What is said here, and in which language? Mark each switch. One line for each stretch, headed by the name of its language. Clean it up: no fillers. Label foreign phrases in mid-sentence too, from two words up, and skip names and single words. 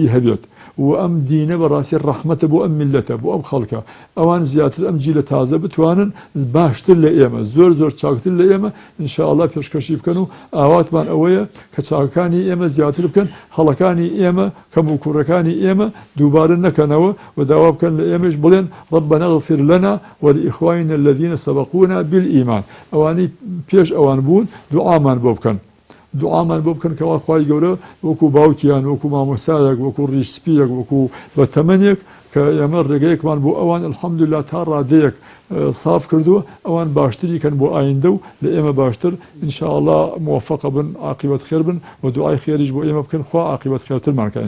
Central Kurdish: هەبێت و ئەم دینە بەڕاستی ڕەحمەتە بۆ ئەم میلەتە بۆ ئەم خەڵکە ئەوان زیاتر ئەم جیلە تازە بتوانن باشتر لە ئێمە زۆر چاکتر لە ئێمە ئینشاءڵڵا پێشکەشی بکەن و ئاواتمان ئەوەیە کە چاکەکانی ئێمە زیاتر بکەن هەڵەکانی ئێمە کەم و کوڕەکانی ئێمە دووبارە نەکەنەوە و داوا بکەن لە ئێمەش بڵێن
Arabic: ربنا اغفر لنا ولإخواننا الذين سبقونا بالإيمان
Central Kurdish: ئەوانەی پێش ئەوان بوون دوعامان بۆ بکەن دوعامان بۆ بکەن کەوا خوای گەورە وەکو باوکیان وەکو مامۆستایەک وەکو ڕیشسپیەک وەکو بە تەمەنێک کە ئێمە ڕێگەیەکمان بۆ ئەوان الحەمدولیلا تا ڕادەیەک صاف کردووە ئەوان باشتری کەن بۆ ئایندە و لە ئێمە باشتر ئینشاءڵڵا موفەقە بن عاقبەت خێر بن و دوعای خێریش بۆ ئێمە بکەن خوا عاقبەت خێرترمان کە